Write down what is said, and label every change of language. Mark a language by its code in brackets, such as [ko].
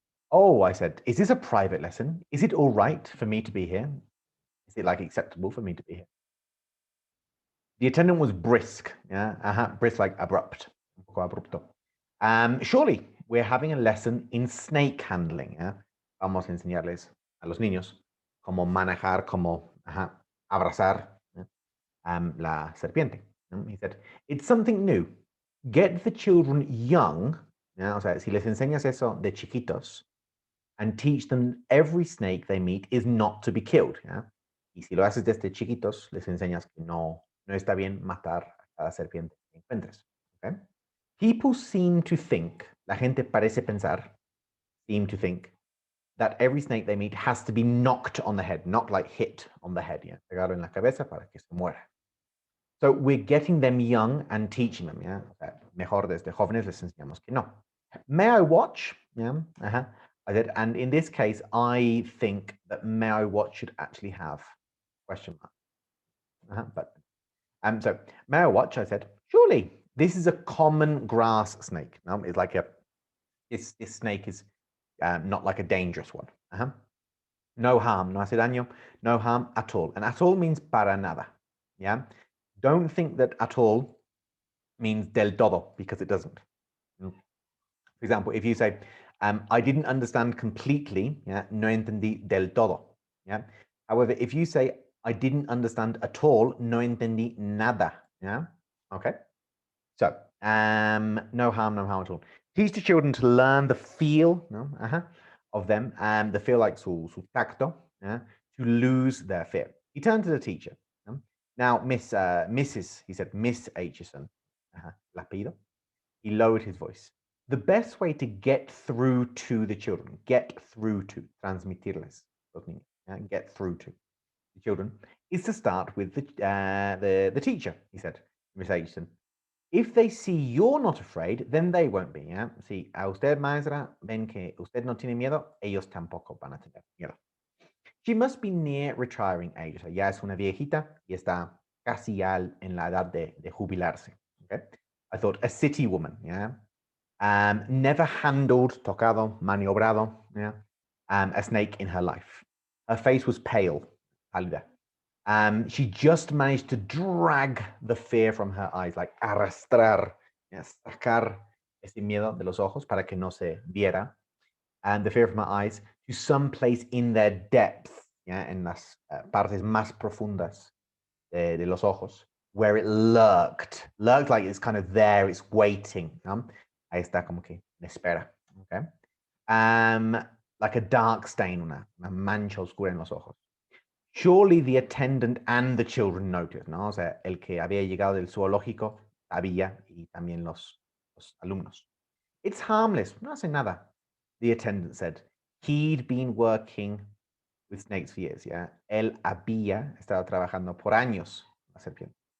[en] Oh, I said, is this a private lesson? Is it all right for me to be here? Is it like acceptable for me to be here? The attendant was brisk, yeah, brisk like abrupt, [es] un poco abrupto. [en] Surely we're having a lesson in snake handling, yeah. [es] Vamos a enseñarles a los niños cómo manejar, cómo abrazar la serpiente. [en] He said, it's something new. Get the children young, yeah, [es] o sea, si les enseñas eso de chiquitos, [en] and teach them every snake they meet is not to be killed. [es] ¿Ya? Y si lo haces desde chiquitos, les enseñas que no está bien matar a cada serpiente que encuentres. [en] Okay? People seem to think, [es] la gente parece pensar, [en] seem to think, that every snake they meet has to be knocked on the head, not like hit on the head, ¿ya? [es] Pegarlo en la cabeza para que se muera. [en] So we're getting them young and teaching them, ¿ya? [es] O sea, mejor desde jóvenes les enseñamos que no. [en] May I watch? Yeah. I did, and in this case, I think that may I watch should actually have question mark. But so may I watch? I said, surely this is a common grass snake. No, it's like this snake is not like a dangerous one. No harm, [es] no hace daño, [en] no harm at all. And at all means [es] para nada. [en] Yeah. Don't think that at all means [es] del todo, [en] because it doesn't. For example, if you say, I didn't understand completely, yeah, [es] no entendí del todo. [en] Yeah. However, if you say, I didn't understand at all, [es] no entendí nada. [en] Yeah. Okay. So, no harm at all. Teach the children to learn the feel of them, the feel like [es] su tacto, [en] yeah, to lose their fear. He turned to the teacher. Now, Mrs., he said, Miss Aitchison, [es] la pido. [en] He lowered his voice. The best way to get through to the children, get through to, transmitirles, get through to the children, is to start with the teacher, he said, Miss Aitchison. If they see you're not afraid, then they won't be. [es] ¿Ya? Si a usted, maestra, ven que usted no tiene miedo, ellos tampoco van a tener miedo. [en] She must be near retiring age. [es] O sea, ya es una viejita y está casi ya en la edad de jubilarse. [en] Okay? I thought, a city woman, yeah? Never handled, [es] tocado, maniobrado, [en] yeah? A snake in her life. Her face was pale, pálida. She just managed to drag the fear from her eyes, like arrastrar, yeah, [es] sacar ese miedo de los ojos para que no se viera, [en] and the fear from her eyes to some place in their depth, yeah, [es] en las partes más profundas de los ojos, [en] where it lurked. Lurked like it's kind of there, it's waiting. [es] Ahí está como que me espera. [en] Okay? Like a dark stain, [es] una mancha oscura en los ojos. [en] Surely the attendant and the children noticed, [es] ¿no? O sea, el que había llegado del zoológico sabía y también los alumnos. [en] It's harmless, [es] no hace nada, [en] the attendant said. He'd been working with snakes for years, yeah? [es] Él había estado trabajando por años la serpiente.